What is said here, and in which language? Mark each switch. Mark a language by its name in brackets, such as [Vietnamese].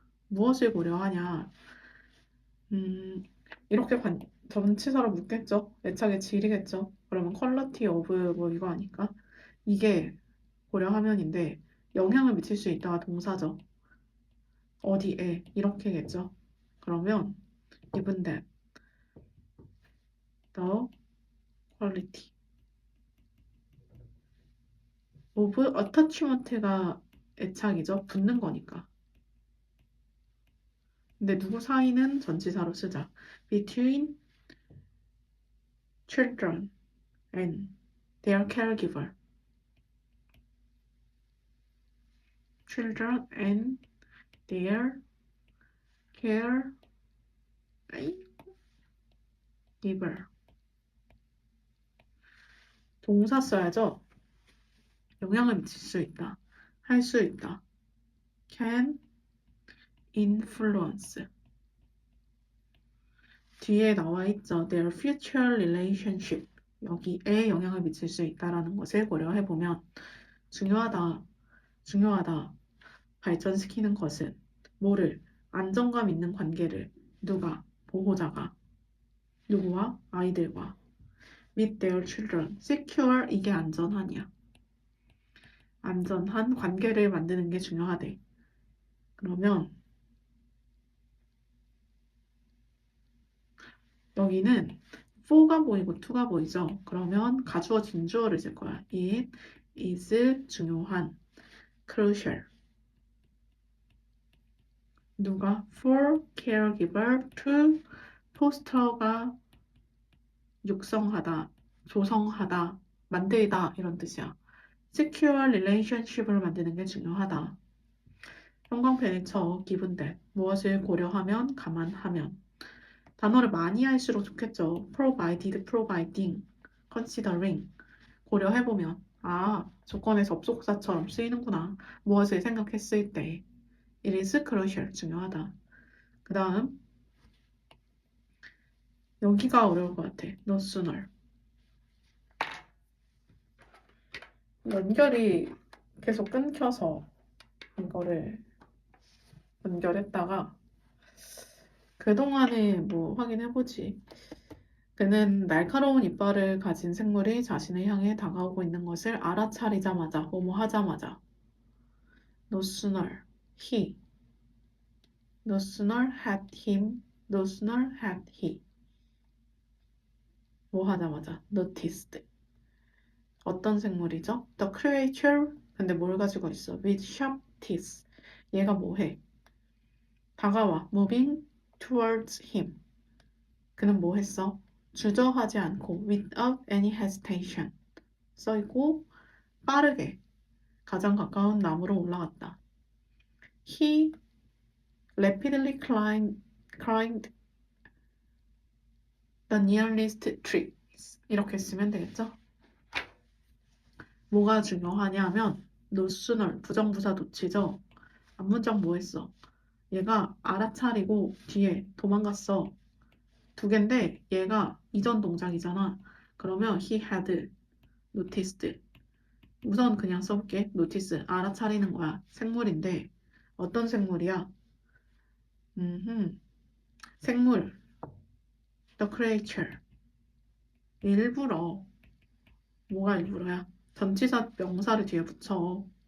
[Korean] 무엇을 고려하냐? 이렇게 전치사로 묻겠죠. 애착의 질이겠죠. 그러면 [English] quality of [Korean] 뭐 이거 아닐까? 이게 고려하면인데 영향을 미칠 수 있다가 동사죠. 어디에 이렇게겠죠. 그러면 [English] given that the quality of attachment [Korean] 가 애착이죠. 붙는 거니까. 근데 누구 사이는 전치사로 쓰자. [English] between children and their caregiver. children and their caregiver. [Korean] 동사 써야죠. 영향을 미칠 수 있다. 할 수 있다. [English] can influence. [Korean] 뒤에 나와 있죠. [English] their future relationship. [Korean] 여기에 영향을 미칠 수 있다라는 것을 고려해보면 중요하다. 발전시키는 것은 뭐를? 안정감 있는 관계를. 누가? 보호자가. 누구와? 아이들과. [English] with their children. [Korean] secure 이게 안전한이야. 안전한 관계를 만드는 게 중요하대. 그러면 여기는 for가 보이고 to가 보이죠? 그러면 가주어 진주어를 쓸 거야. It is 중요한, crucial. 누가? [English] for caregiver to foster [Korean] 가 육성하다, 조성하다, 만들다 이런 뜻이야. secure relationship을 만드는 게 중요하다. 형광펜을 쳐, given that. 무엇을 고려하면, 감안하면. 단어를 많이 할수록 좋겠죠. [English] provided, providing, considering. [Korean] 고려해보면 조건의 접속사처럼 쓰이는구나. 무엇을 생각했을 때. [English] It is crucial, [Korean] 중요하다. 그 다음 여기가 어려울 것 같아. [English] No sooner. [Korean] 연결이 계속 끊겨서 이거를 연결했다가 그동안에 뭐 확인해보지. 그는 날카로운 이빨을 가진 생물이 자신을 향해 다가오고 있는 것을 알아차리자마자, 뭐뭐 하자마자. [English] No sooner he. No sooner had him. No sooner had he. [Korean] 뭐 하자마자. [English] noticed. [Korean] 어떤 생물이죠? [English] The creature. [Korean] 근데 뭘 가지고 있어? [English] With sharp teeth. [Korean] 얘가 뭐 해? 다가와. [English] Moving towards him. [Korean] 그는 뭐 했어? 주저하지 않고 [English] without any hesitation. [Korean] 써있고 빠르게 가장 가까운 나무로 올라갔다. [English] He rapidly climbed the nearest tree. [Korean] 이렇게 쓰면 되겠죠? 뭐가 중요하냐면 [English] no sooner [Korean] 부정부사 놓치죠. 앞문장 뭐 했어? 얘가 알아차리고 뒤에 도망갔어. 두 개인데 얘가 이전 동작이잖아. 그러면 [English] he had noticed. [Korean] 우선 그냥 써볼게. notice. 알아차리는 거야. 생물인데 어떤 생물이야? 생물. The creature. 일부러. 뭐가 일부러야? 전치사 명사를 뒤에 붙여.